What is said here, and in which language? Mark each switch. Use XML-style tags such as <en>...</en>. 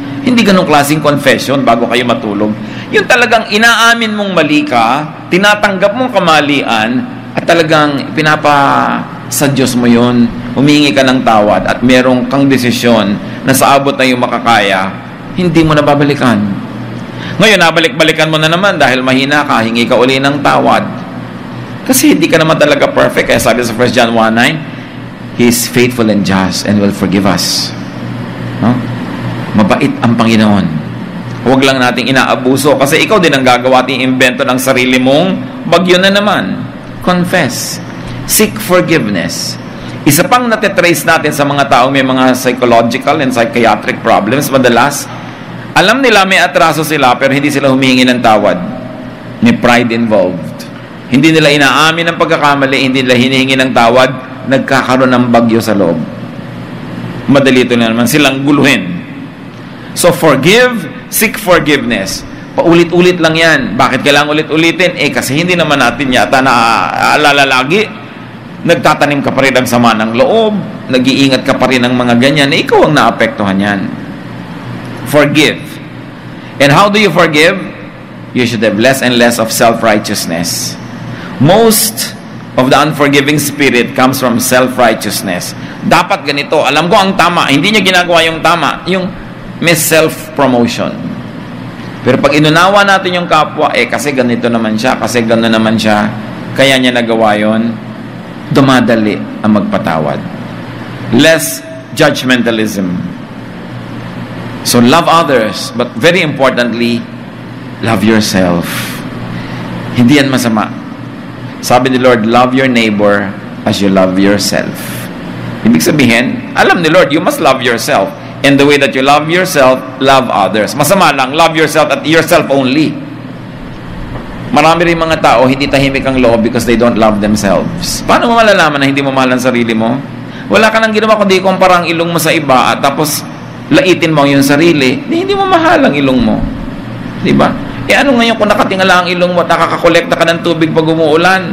<tl>Hindi ganong klaseng confession bago kayo matulog. Yung talagang inaamin mong mali ka, tinatanggap mong kamalian, at talagang sa Diyos mo yun. Humingi ka ng tawad at merong kang desisyon na sa abot na yung makakaya, hindi mo na babalikan. Ngayon, nabalik-balikan mo na naman dahil mahina ka, hingi ka uli ng tawad. Kasi hindi ka naman talaga perfect. Kaya sabi sa 1 John 1:9,</tl> <en>He is faithful and just and will forgive us.</en> <tl>No? Mabait ang Panginoon. Huwag lang nating inaabuso kasi ikaw din ang gagawa at iimbento ng sarili mong bagyo na naman.</tl> <en>Confess. Seek forgiveness.</en> <tl>Isa pang natitrace natin sa mga taong may mga</tl> <en>psychological and psychiatric problems,</en> <tl>madalas, alam nila may atraso sila pero hindi sila humingi ng tawad. May pride involved. Hindi nila inaamin ng pagkakamali, hindi nila hinihingi ng tawad, nagkakaroon ng bagyo sa loob. Madali ito na naman silang guluhin.</tl> <en>So forgive, seek forgiveness.</en> <tl>Paulit-ulit lang yan. Bakit kailangan ulit-ulitin? Kasi hindi naman natin yata naaalala lagi. Nagtatanim ka pa rin ng sama ng loob, nag-iingat ka pa rin ng mga ganyan, ikaw ang naapektuhan yan.</tl> <en>Forgive. And how do you forgive? You should have less and less of self-righteousness. Most of the unforgiving spirit comes from self-righteousness.</en> <tl>Dapat ganito, alam ko ang tama, hindi niya ginagawa yung tama, yung may self-promotion. Pero pag inunawa natin yung kapwa, kasi ganito naman siya, kasi gano'n naman siya, kaya niya nagawa yun, dumadali ang magpatawad.</tl> <en>Less judgmentalism. So love others, but very importantly, love yourself.</en> <tl>Hindi yan masama. Sabi ni Lord,</tl> <en>love your neighbor as you love yourself.</en> <tl>Ibig sabihin, alam ni Lord,</tl> <en>you must love yourself. And the way that you love yourself, love others.</en> <tl>Masama lang,</tl> <en>love yourself at yourself only.</en> <tl>Marami rin mga tao, hindi tahimik ang loob</tl> <en>because they don't love themselves.</en> <tl>Paano mo malalaman na hindi mo mahal ang sarili mo? Wala ka nang ginawa kundi kumpara ang ilong mo sa iba at tapos laitin mo yung sarili. Hindi mo mahal ang ilong mo. Diba? Ano ngayon kung nakatingala ang ilong mo at nakakakolekta ka ng tubig pag umuulan?</tl>